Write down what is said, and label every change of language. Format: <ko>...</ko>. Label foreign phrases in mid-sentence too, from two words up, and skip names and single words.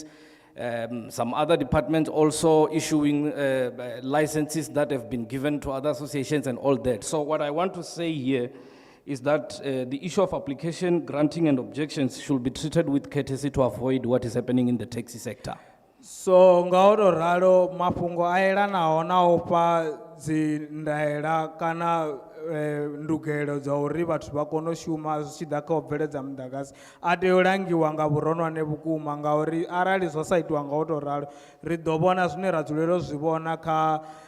<en>Some other departments also issuing licenses that have been given to other associations and all that. So what I want to say here is that the issue of application, granting and objections should be treated with courtesy to avoid what is happening in the taxi sector.</en> <ve>So ngauri ralo mafhungo a elanaho na u fha dzi ndaela kana ndugelo dza uri vhathu vha kone u shuma zwi tshi ḓa kha u bveledza muḓagasi a tea u langiwa nga vhuronwane vhukuma ngauri arali zwo sa itiwa nga u tou ralo ri ḓo vhona zwine ra dzulela u zwi vhona kha</ve>